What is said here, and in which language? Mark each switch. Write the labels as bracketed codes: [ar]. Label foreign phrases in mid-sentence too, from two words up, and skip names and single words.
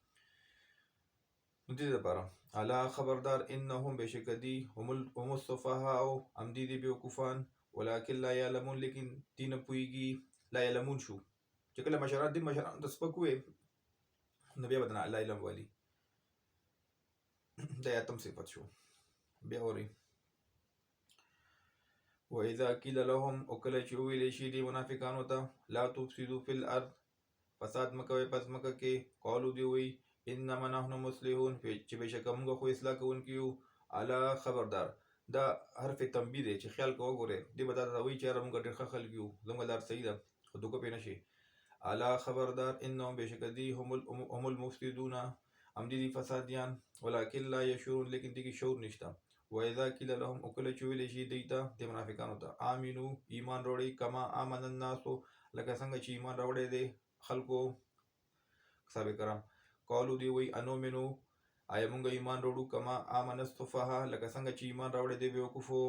[ps] نو دې دپاره الا خبردار انهم بېشکه دي [ar] هم السفهاء [ps] همدې دي بیوقوفان [ar] ولکن لا یعلمون [ps] لیکن دي نه پوهېږي. [ar] لا یعلمون [ps] شو چې کله مشران دي مشران ته سپک ووایې نو بیا به د الله علم والي. دا اتم صفت شو. بیا اورئ [ar] وإذا قيل لهم [ps] وکله چې وویلی شي دې منافقانو ته [ar] لا تفسدوا فی الارض [ps] فساد مه کوئ په ځمکه کې، قالو دې وایي [ar] انما نحن مصلحون [ps] چې بېشکه موږ خو اصلاح کوونکي یو. الا خبردار دا حرف تنبیه دی چې خیال کوه وګورئ دې به دا وایي چې یاره موږ ډېر ښه خلک یو زموږ لار صحیح ده خو دوکه پرې نه شي. الا خبردار انهم بېشکه دي [ar] هم المفسدون [ps] همدې دي فسادیان [ar] ولکن لا یشعرون [ps] لیکن دې کې شعور نشته. [ar] وإذا قيل لهم [ps] وکله چې ویلی شي دوی ته د منافقانو ته آمنو ایمان راوړئ [ar] کما آمن الناس [ps] لکه څنګه چې ایمان راوړی دی خلکو صحابه کرام. قالو دی وی انؤمنو آیا موږ ایمان راوړو [ar] کما آمن السفهاء [ps] لکه څنګه چې ایمان راوړی دی بیوقوفو.